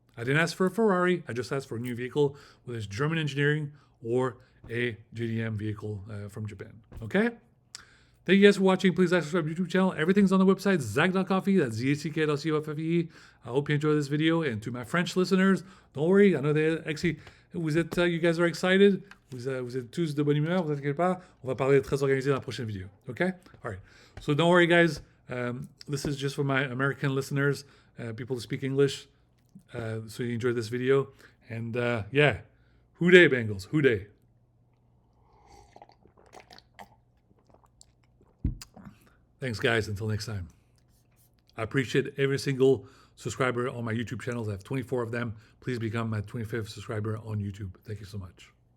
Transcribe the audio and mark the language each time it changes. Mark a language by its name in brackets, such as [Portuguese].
[English] I didn't ask for a Ferrari. I just asked for a new vehicle, whether it's German engineering or a JDM vehicle from Japan. Okay? Thank you guys for watching. Please like, subscribe to the YouTube channel. Everything's on the website, Zack.coffee. That's ZACK.COFFE. I hope you enjoyed this video. And to my French listeners, don't worry. I know you guys are excited. [French] Vous êtes tous de bonne humeur. Vous inquiétez pas. On va parler très organisé dans la prochaine vidéo. [English] Okay? All right. So don't worry, guys. This is just for my American listeners, people who speak English. So you enjoyed this video. And yeah, hoo day, Bengals, hoo day. Thanks, guys. Until next time. I appreciate every single subscriber on my YouTube channels. I have 24 of them. Please become my 25th subscriber on YouTube. Thank you so much.